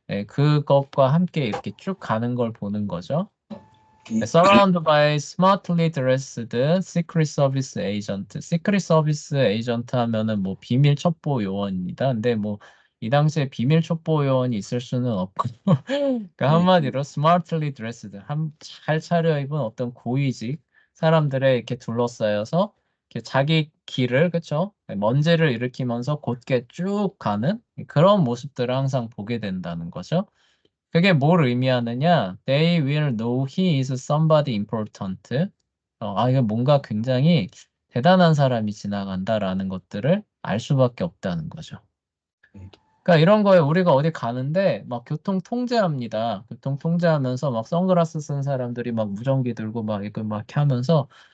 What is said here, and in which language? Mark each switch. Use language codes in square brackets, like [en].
[ko] 예, 그것과 함께 이렇게 쭉 가는 걸 보는 거죠. 네, [en] Surrounded by smartly dressed Secret Service agent. [ko] Secret Service agent 하면은 뭐 비밀 첩보 요원입니다. 근데 뭐 이 당시에 비밀 첩보 요원이 있을 수는 없고, 그러니까 네, 한마디로 smartly dressed, 잘 차려입은 어떤 고위직 사람들에 이렇게 둘러싸여서 이렇게 자기 길을, 그쵸? 먼지를 일으키면서 곧게 쭉 가는 그런 모습들을 항상 보게 된다는 거죠. 그게 뭘 의미하느냐? [en] They will know he is somebody important. [ko] 이거 뭔가 굉장히 대단한 사람이 지나간다라는 것들을 알 수밖에 없다는 거죠. 네, 그러니까 이런 거에 우리가 어디 가는데 막 교통 통제합니다. 교통 통제하면서 막 선글라스 쓴 사람들이 막 무전기 들고 막 이거 막 이렇게 하면서